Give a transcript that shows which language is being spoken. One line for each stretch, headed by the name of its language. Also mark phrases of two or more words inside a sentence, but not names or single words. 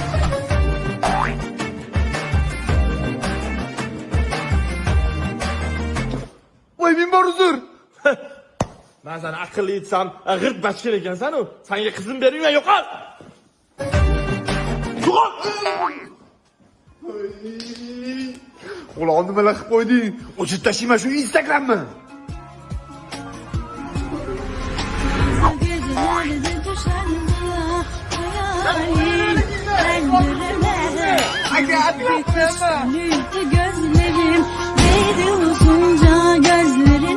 Uzbek: Voy, men bor uzr. Men seni aqlli etsam, g'irt bachkar ekansan-ku. Senga qizim bermayman, yo'qol. Yo'qol. Ulan nimalar qilib qo'yding? O'chirib tashlayman shu Instagramni.
Turkish: Gecelerde düşerdi ya hayalin. Pencerelere gözlerim değdi uzunca gözlerim.